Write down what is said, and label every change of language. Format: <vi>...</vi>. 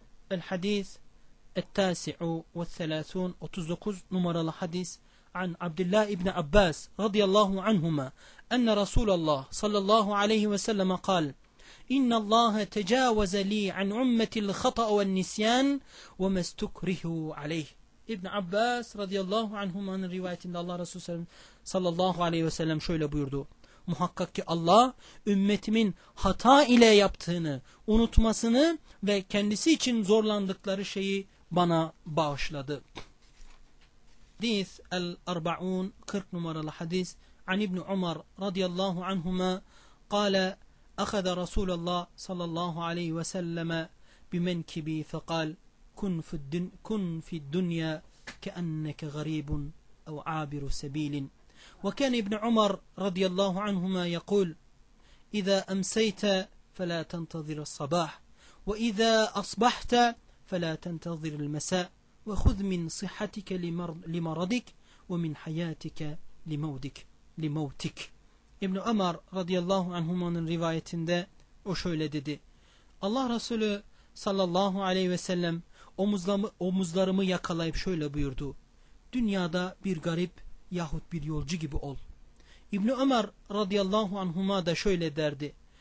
<ar>El hadis ettasi'u ve selasun 39</ar> <tr>numaralı hadis</tr> <ar>an Abdullah ibn Abbas radıyallahu anhuma enne Resulallah sallallahu aleyhi ve selleme kal إن الله تجاوز لي عن عمة الخطأ والنسيان وما استكره عليه. ابن عباس رضي الله عنهما من رواية إن الله رسول صلى الله عليه وسلم</ar> <tr>şöyle buyurdu. Muhakkak ki Allah ümmetimin hata ile yaptığını unutmasını ve kendisi için zorlandıkları şeyi bana bağışladı.</tr> <ar>Hadis el 40 40</ar> <tr>numaralı hadis</tr> <ar>an İbn Umar رضي الله عنهما قال أخذ رسول الله صلى الله عليه وسلم بمنكبي فقال كن في الدنيا كأنك غريب أو عابر سبيل وكان ابن عمر رضي الله عنهما يقول إذا أمسيت فلا تنتظر الصباح وإذا أصبحت فلا تنتظر المساء وخذ من صحتك لمرضك ومن حياتك لموتك.</ar> <tr>İbn Ömer radıyallahu anhuma'nın rivayetinde o şöyle dedi. Allah Resulü sallallahu aleyhi ve sellem omuzlarımı yakalayıp şöyle buyurdu. Dünyada bir garip yahut bir yolcu gibi ol. İbn Ömer radıyallahu anhuma da şöyle derdi.</tr>